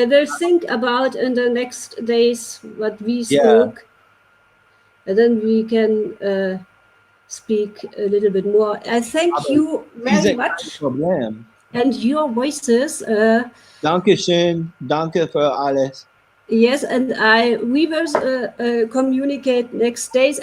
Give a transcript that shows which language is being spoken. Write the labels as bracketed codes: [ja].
[en] I will think about in the next days what we yeah, spoke, and then we can speak a little bit more. I thank you very much. Problem. And your voices, [de] Dankeschön, danke für alles. [en] yes, and we will communicate next days.